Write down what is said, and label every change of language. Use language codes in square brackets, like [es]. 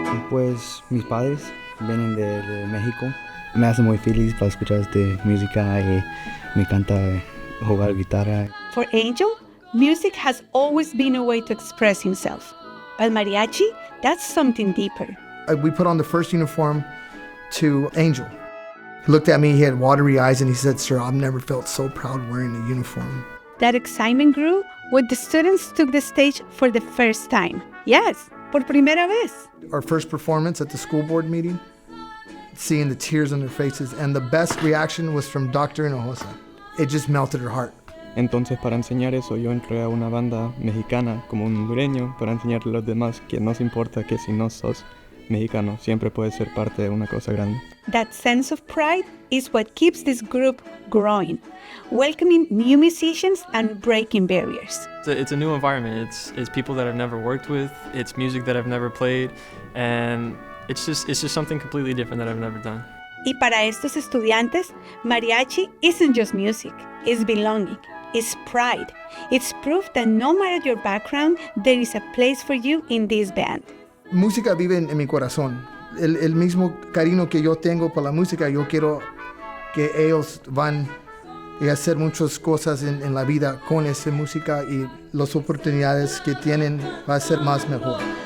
[es] Pues mis padres vienen de México. Me hace muy feliz para escuchar esta música y me encanta jugar guitarra. [en] For Angel, music has always been a way to express himself. But mariachi, that's something deeper. We put on the first uniform to Angel. He looked at me, he had watery eyes, and he said, "Sir, I've never felt so proud wearing a uniform." That excitement grew when the students took the stage for the first time. [es] Yes, por primera vez. [en] Our first performance at the school board meeting, seeing the tears on their faces, and the best reaction was from Dr. Hinojosa. It just melted her heart. [es] Entonces, para enseñar eso, yo entré a una banda mexicana como un hondureño para enseñarle a los demás que no se importa que si no sos mexicano, siempre puedes ser parte de una cosa grande. [en] That sense of pride is what keeps this group growing, welcoming new musicians and breaking barriers. It's a new environment. It's people that I've never worked with. It's music that I've never played, and it's just something completely different that I've never done. [es] Y para estos estudiantes, [en] mariachi isn't just music, it's belonging, it's pride. It's proof that no matter your background, there is a place for you in this band. [es] Música vive en mi corazón. El mismo cariño que yo tengo por la música, yo quiero que ellos van a hacer muchas cosas en la vida con esa música, y las oportunidades que tienen va a ser más mejor.